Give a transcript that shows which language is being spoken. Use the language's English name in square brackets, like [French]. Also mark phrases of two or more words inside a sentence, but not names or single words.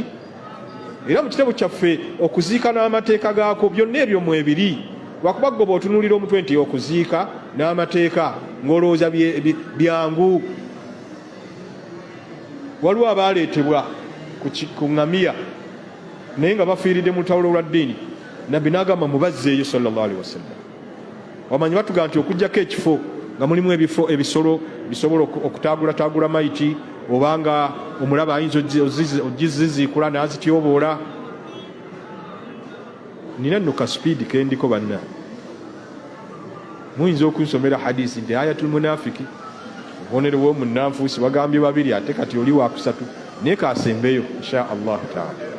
[Ganda] Era mu kitabo kyaffe okuziika n'amateeka gaako byonna ebyo mwebiri, lwakuba gwe bw'otunuulira omutwe nti okuziika n'amateeka ng'olowooza byangu. Waliwo abaaleetebwa ku ŋŋamiya naye nga bafiiridde mu lutalo lwa ddiini, nabbi n'agamba mubazzeeyo [Arabic] صلى الله عليه وسلم. [Ganda] Wamanyi batuga nti okugjako ekifo nga mulimu ebisolo bisobola okutaagulataagula mayiti, obanga omulaba ayinza ogiziziikula n'azityoboola. Nina nno ka sipiidi kendiko banna, muyinza okunsomera hadisi nti [Arabic] آية المنافق, [Ganda] obubonero bw'omunnanfuusi bagambye babiri, ate kati oli wakusatu, naye kasembeyo [Arabic] إن شاء الله تعالى.